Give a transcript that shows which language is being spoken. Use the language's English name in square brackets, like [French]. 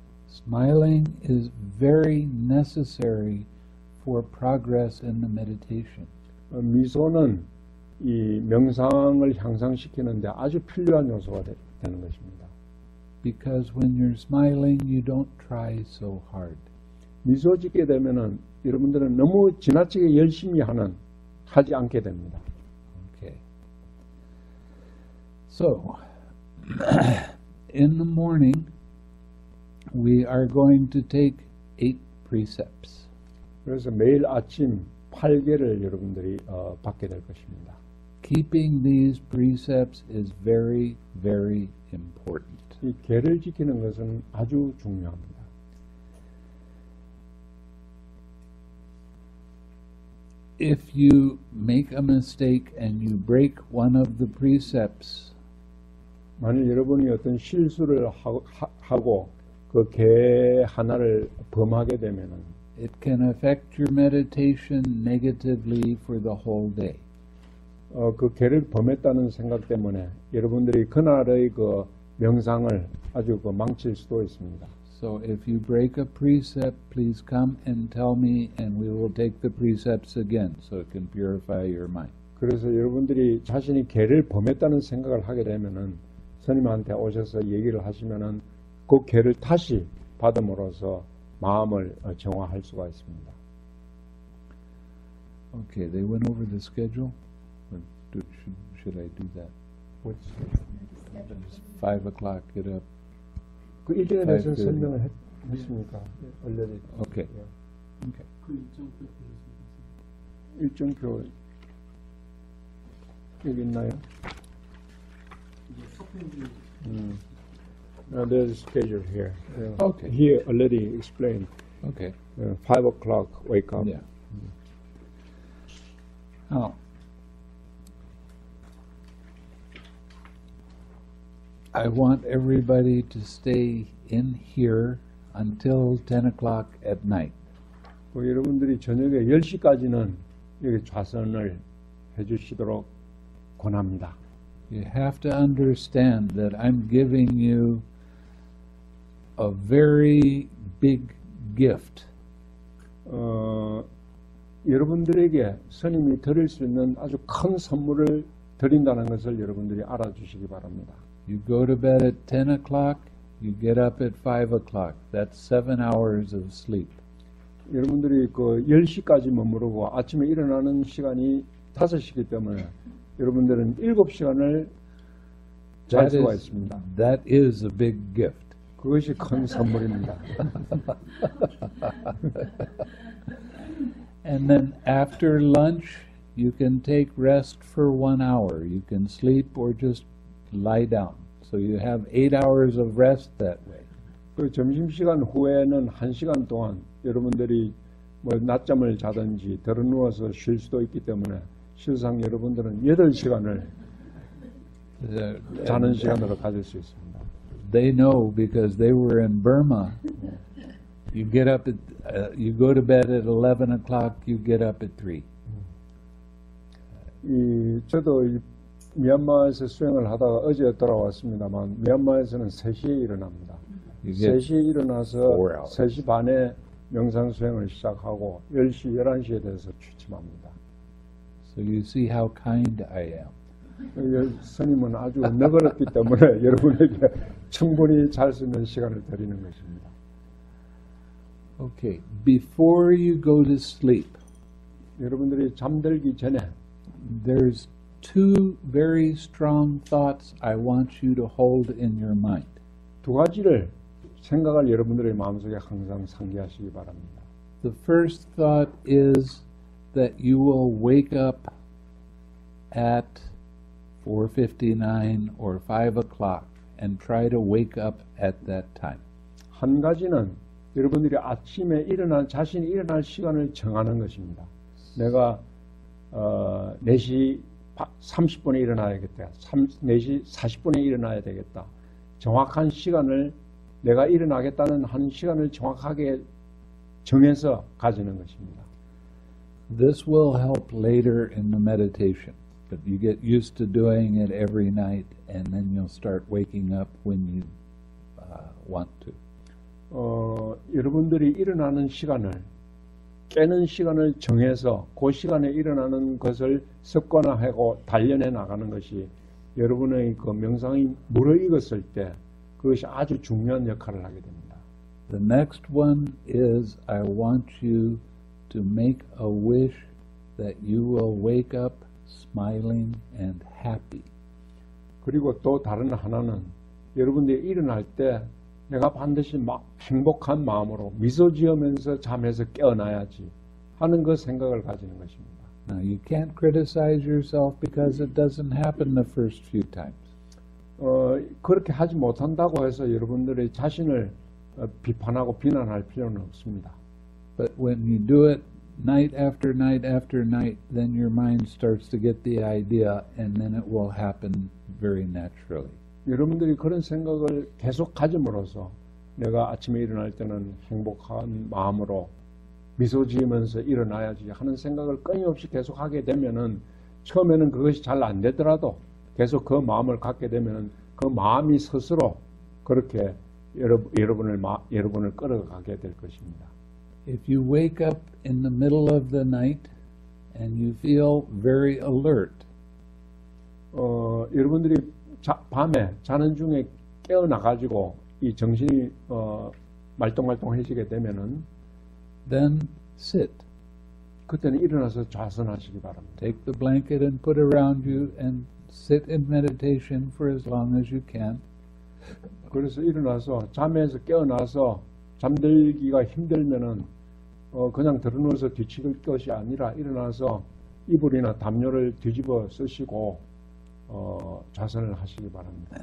[English] Smiling is very necessary for progress in the meditation. [Korean] 미소는 이 명상을 향상시키는데 아주 필요한 요소가 되는 것입니다. [English] Because when you're smiling, you don't try so hard. [Korean] 미소 짓게 되면은 여러분들은 너무 지나치게 열심히 하지 않게 됩니다. [English] Okay. So, in the morning, we are going to take 8 precepts. [Korean] 그래서 매일 아침 8개를 여러분들이 받게 될 것입니다. [English] Keeping these precepts is very, very important. [Korean] 이 계를 지키는 것은 아주 중요합니다. [English] If you make a mistake and you break one of the precepts, [Korean] 만일 여러분이 어떤 실수를 하고 그 계 하나를 범하게 되면은 [English] it can affect your meditation negatively for the whole day. [Korean] 그 계를 범했다는 생각 때문에 여러분들이 그날의 그 명상을 아주 그 망칠 수도 있습니다. [English] So if you break a precept, please come and tell me, and we will take the precepts again so it can purify your mind. [Korean] 그래서 여러분들이 자신이 계를 범했다는 생각을 하게 되면은 스님한테 오셔서 얘기를 하시면은 그 계를 다시 받음으로써 마음을 정화할 수가 있습니다. [English] Okay, they went over the schedule. Or should I do that? It's 5 o'clock. Get up. [Korean] 그 일정에 대해서 [English] 5:30. [Korean] 설명을 했습니까? [English] already. Okay. Okay. [Korean] 그 일정표 보셨습니까? 일정표 여기 있나요? 이제 서편지 [English] There's a schedule here. Okay. Here already explained. Okay. 5 o'clock wake up. Yeah. Now, I want everybody to stay in here until 10 o'clock at night. [Korean] 여러분들이 저녁에 10시까지는 여기 좌선을 해주시도록 권합니다. [English] You have to understand that I'm giving you a very big gift. [Korean] 여러분들에게 스님이 드릴 수 있는 아주 큰 선물을 드린다는 것을 여러분들이 알아주시기 바랍니다. [English] You go to bed at 10 o'clock, you get up at 5 o'clock. That's 7 hours of sleep. [Korean] 여러분들이 그 10시까지 머무르고 아침에 일어나는 시간이 5시이기 때문에 여러분들은 7시간을 잘 수가 있습니다. [English] That is a big gift. [Korean] 그것이 큰 선물입니다. [English] And then after lunch, you can take rest for 1 hour. You can sleep or just lie down. So you have 8 hours of rest that way. [Korean] 그 점심시간 후에는 1시간 동안 여러분들이 뭐 낮잠을 자든지 들어 누워서 쉴 수도 있기 때문에 실상 여러분들은 8시간을 자는 시간으로 가질 수 있습니다. [English] They know because they were in Burma. You get up at, you go to bed at 11 o'clock, you get up at 3. [Korean] 저도 미얀마에서 수행을 하다가 어제 돌아왔습니다만 미얀마에서는 3시에 일어납니다. [English] You get [Korean] 3시에 일어나서 [English] 4 hours. [Korean] 3시 반에 명상 수행을 시작하고 10시, 11시에 돼서 취침합니다. [English] So you see how kind I am. [Korean] 스님은 아주 너그럽기 때문에 여러분에게 충분히 잘 수 있는 시간을 드리는 것입니다. [English] Okay, before you go to sleep, [Korean] 여러분들이 잠들기 전에 [English] there's two very strong thoughts I want you to hold in your mind. [Korean] 두 가지를 생각을 여러분들의 마음속에 항상 상기하시기 바랍니다. [English] The first thought is that you will wake up at 4:59 or 5 o'clock and try to wake up at that time. [Korean] 한 가지는 여러분들이 아침에 자신이 일어날 시간을 정하는 것입니다. 내가 4시 30분에 일어나야겠다. 4시 40분에 일어나야 되겠다. 정확한 시간을 내가 일어나겠다는 한 시간을 정확하게 정해서 가지는 것입니다. [English] This will help later in the meditation, but you get used to doing it every night and then you'll start waking up when you want to. [Korean] 여러분들이 일어나는 시간을 깨는 시간을 정해서 그 시간에 일어나는 것을 습관화하고 단련해 나가는 것이 여러분의 그 명상이 무르익었을 때 그것이 아주 중요한 역할을 하게 됩니다. [English] The next one is I want you to make a wish that you will wake up smiling and happy. [Korean] 그리고 또 다른 하나는 여러분들이 일어날 때 내가 반드시 행복한 마음으로 미소 지으면서 잠에서 깨어나야지 하는 그 생각을 가지는 것입니다. [English] Now you can't criticize yourself because it doesn't happen the first few times. [Korean] 그렇게 하지 못한다고 해서 여러분들의 자신을 비판하고 비난할 필요는 없습니다. [English] But when you do it night after night after night, then your mind starts to get the idea and then it will happen very naturally. [Korean] 여러분들이 그런 생각을 계속 가짐으로써 내가 아침에 일어날 때는 행복한 마음으로 미소 지으면서 일어나야지 하는 생각을 끊임없이 계속 하게 되면은 처음에는 그것이 잘 안 되더라도 계속 그 마음을 갖게 되면은 그 마음이 스스로 그렇게 여러분을 끌어가게 될 것입니다. [English] If you wake up in the middle of the night and you feel very alert, [Korean] 여러분들이 밤에 자는 중에 깨어나가지고 이 정신이 말똥말똥해지게 되면은 [English] then sit. [Korean] 그때는 일어나서 좌선하시기 바랍니다. [English] Take the blanket and put around you and sit in meditation for as long as you can. [Korean] 그래서 일어나서 잠에서 깨어나서 잠들기가 힘들면은 그냥 들어누워서 뒤치길 것이 아니라 일어나서 이불이나 담요를 뒤집어 쓰시고 좌선을 하시기 바랍니다.